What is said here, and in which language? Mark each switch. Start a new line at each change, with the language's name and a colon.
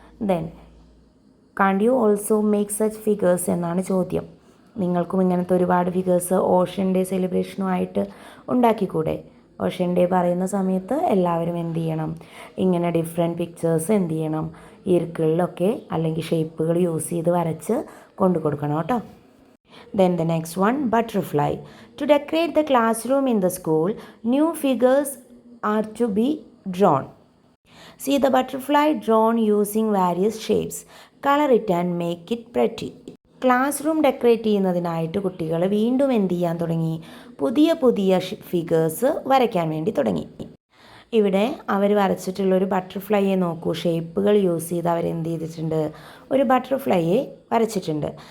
English: then can't you also make such figures
Malayalam: എന്നാണ് ചോദ്യം. നിങ്ങൾക്കും ഇങ്ങനത്തെ ഒരുപാട് figures Ocean day സെലിബ്രേഷനുമായിട്ട് ഉണ്ടാക്കിക്കൂടെ? Ocean day പറയുന്ന സമയത്ത് എല്ലാവരും എന്ത് ചെയ്യണം? ഇങ്ങനെ ഡിഫറെൻറ്റ് പിക്ചേഴ്സ് എന്ത് ചെയ്യണം? ഈർക്കിളിലൊക്കെ അല്ലെങ്കിൽ ഷേപ്പുകൾ യൂസ് ചെയ്ത് വരച്ച് കൊണ്ടു കൊടുക്കണം കേട്ടോ.
English: Then the next one, butterfly. To decorate the classroom in the school, new figures are to be drawn. See the butterfly drawn using various shapes. Color it and make it pretty.
Malayalam: Class room decorate ചെയ്യുന്നതിനായിട്ട് കുട്ടികൾ വീണ്ടും എന്ത് ചെയ്യാൻ തുടങ്ങി? പുതിയ പുതിയ figures വരയ്ക്കാൻ വേണ്ടി തുടങ്ങി. ഇവിടെ അവർ വരച്ചിട്ടുള്ളൊരു ബട്ടർഫ്ലൈയെ നോക്കൂ. ഷേപ്പുകൾ യൂസ് ചെയ്ത് അവരെന്ത് ചെയ്തിട്ടുണ്ട്? ഒരു ബട്ടർഫ്ലൈയെ വരച്ചിട്ടുണ്ട്.